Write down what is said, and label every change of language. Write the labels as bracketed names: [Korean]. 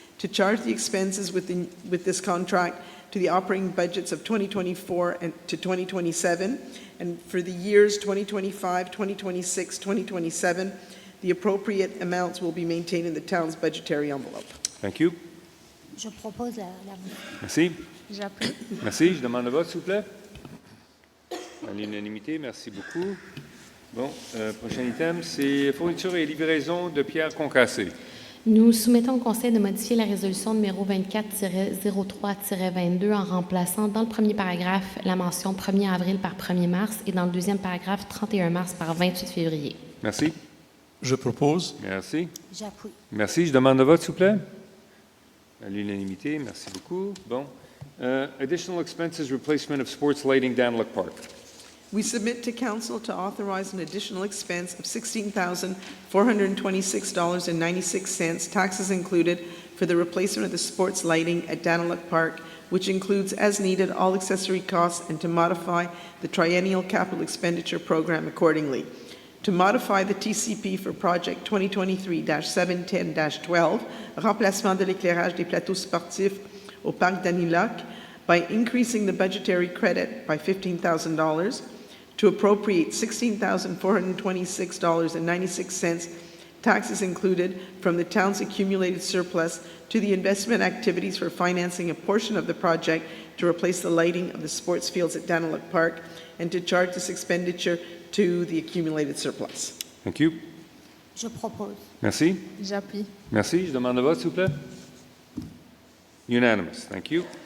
[English] To charge the expenses with this contract to the operating budgets of 2024 and to 2027, and for the years 2025, 2026, 2027, the appropriate amounts will be maintained in the town's budgetary envelope. Thank you. [French] Je propose la Merci. J'appuie. Merci. Je demande le vote, s'il vous plaît. À l'unanimité, merci beaucoup. Bon, prochain item, c'est fourniture et livraison de pierres concassées. Nous soumettons au Conseil de modifier la résolution numéro 24-03-22 en remplaçant dans le premier paragraphe la mention 1er avril par 1er mars et dans le deuxième paragraphe 31 mars par 28 février. Merci. Je propose. Merci. J'appuie. Merci. Je demande le vote, s'il vous plaît. À l'unanimité, merci beaucoup. Bon. [English] Additional expenses, replacement of sports lighting, Danlock Park. We submit to council to authorize an additional expense of $16,426.96, taxes included, for the replacement of the sports lighting at Daniluk Park, which includes, as needed, all accessory costs, and to modify the triennial capital expenditure program accordingly. To modify the TCP for project 2023-710-12, [French] remplacement de l'éclairage des plateaux sportifs au parc Daniluk, [English] by increasing the budgetary credit by $15,000, to appropriate $16,426.96, taxes included, from the town's accumulated surplus to the investment activities for financing a portion of the project to replace the lighting of the sports fields at Daniluk Park, and to charge this expenditure to the accumulated surplus. Thank you. [French] Je propose. Merci. J'appuie. Merci. Je demande le vote, s'il vous plaît. [English] Unanimous. Thank you.